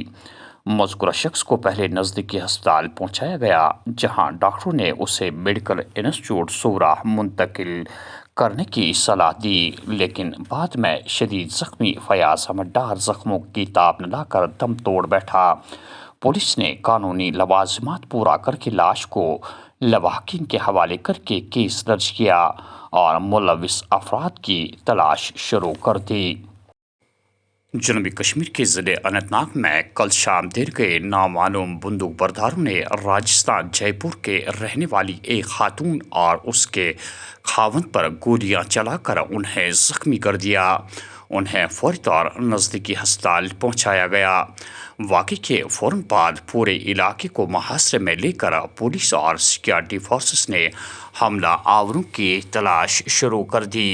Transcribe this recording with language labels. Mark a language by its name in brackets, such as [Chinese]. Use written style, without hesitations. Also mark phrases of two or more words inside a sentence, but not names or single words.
[Urdu] مذکورہ شخص کو پہلے نزدیکی ہسپتال پہنچایا گیا جہاں ڈاکٹروں نے اسے میڈیکل انسٹیٹیوٹ صورہ منتقل کرنے کی صلاح دی، لیکن بعد میں شدید زخمی فیاض احمد ڈار زخموں کی تاب نہ لا کر دم توڑ بیٹھا۔ پولیس نے قانونی لوازمات پورا کر کے لاش کو لواحقین کے حوالے کر کے کیس درج کیا اور ملوث افراد کی تلاش شروع کر دی۔ جنوبی کشمیر کے ضلع اننت ناگ میں کل شام دیر گئے نامعلوم بندوق برداروں نے راجستھان جے پور کے رہنے والی ایک خاتون اور اس کے خاوند پر گولیاں چلا کر انہیں زخمی کر دیا۔ انہیں فوری طور نزدیکی ہسپتال پہنچایا گیا۔ واقعے کے فوراً بعد پورے علاقے کو محاصرے میں لے کر پولیس اور سیکورٹی فورسز نے حملہ آوروں کی تلاش شروع کر دی۔